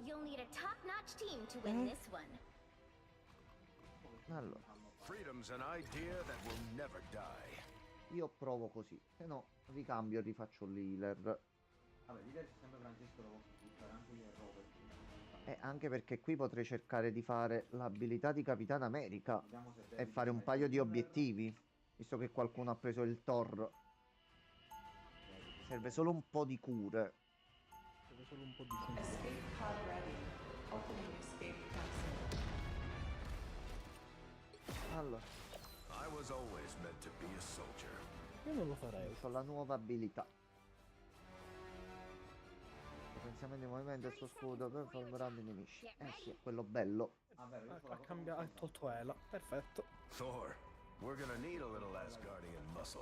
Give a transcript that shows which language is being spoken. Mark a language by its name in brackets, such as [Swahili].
[English] You'll need a top-notch team to win this one. [Italian] Allora, [English] Freedom's an idea that will never die. [Italian] io provo così. Se no, ricambio e rifaccio l'healer. Vabbè, leader c'è sempre Francesco, lo posso buttare anche io e Robert. Anche perché qui potrei cercare di fare l'abilità di Capitan America Vediamo se e fare un paio di obiettivi. Visto che qualcuno ha preso il Thor. Serve solo un po' di cure. Serve solo un po' di tempo. [English] Escape pod ready. Opening escape capsule. [Italian] Allora, [English] I was always meant to be a soldier. [Italian] Io non lo farei. ho la nuova abilità. Potenziamento di movimento del suo scudo per folgorare i nemici. Sì, è quello bello. Ah, vero, io Ha cambiato, ha tolto Ela. Perfetto. [English] Thor, we're gonna need a little Asgardian muscle.